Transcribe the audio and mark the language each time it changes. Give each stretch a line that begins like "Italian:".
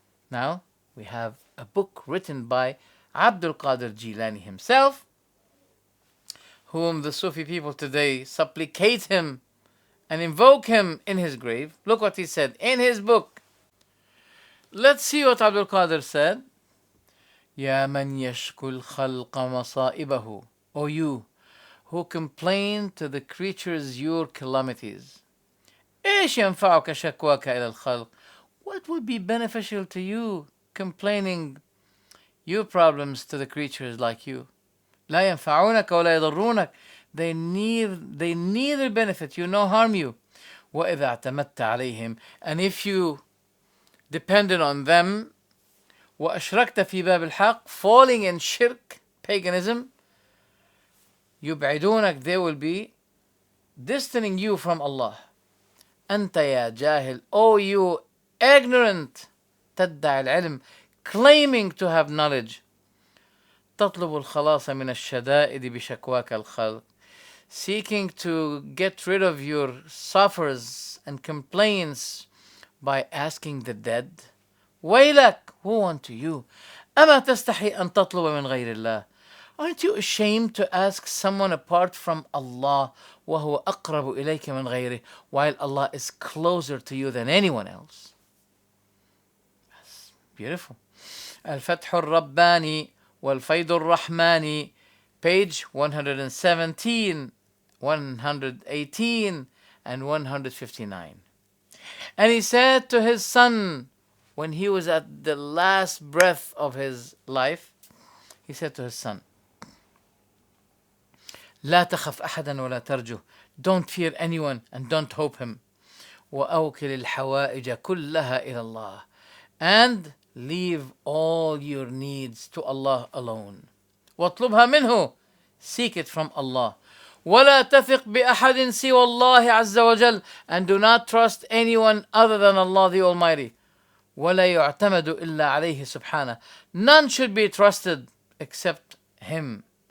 English: Now, we have a book written by Abdul Qadir Jilani himself, whom the Sufi people today supplicate him and invoke him in his grave. Look what he said in his book. Let's see what Abdul Qadir said.
Arabic: Ya man yashkul khalqa masaibahu.
English: O you who complain to the creatures your calamities.
Arabic: إيش ينفعك شكواك إلى الخلق?
English: What would be beneficial to you complaining your problems to the creatures like you?
Arabic: لا ينفعونك ولا يضرونك.
English: They neither benefit you nor harm you.
Arabic: وإذا اعتمدت عليهم,
English: and if you depended on them,
Arabic: وأشركت في باب الحق,
English: falling in shirk, paganism,
Arabic: يبعدونك,
English: they will be distancing you from Allah.
Arabic: أنت يا جاهل,
English: O you ignorant,
Arabic: تدعي العلم,
English: claiming to have knowledge,
Arabic: تطلب الخلاص من الشدائد بشكواك الخلق,
English: seeking to get rid of your suffers and complaints by asking the dead.
Arabic: ويلك,
English: woe unto you.
Arabic: أما تستحي أن تطلب من غير الله.
English: Aren't you ashamed to ask someone apart from Allah,
Arabic: وهو أقرب إليك من غيره,
English: while Allah is closer to you than anyone else? That's beautiful.
Arabic: الفتح الرباني والفيض الرحماني,
English: page 117, 118, and 159. And he said to his son, when he was at the last breath of his life, he said to his son,
Arabic: لا تخف أحدا ولا ترجو.
English: Don't fear anyone and don't hope him.
Arabic: وأوكل الحوائج كلها إلى الله.
English: And leave all your needs to Allah alone.
Arabic: واطلبها منه.
English: Seek it from Allah.
Arabic: ولا تثق بأحد سوى الله عز وجل,
English: and do not trust anyone other than Allah the Almighty.
Arabic: ولا يعتمد إلا عليه سبحانه,
English: none should be trusted except Him.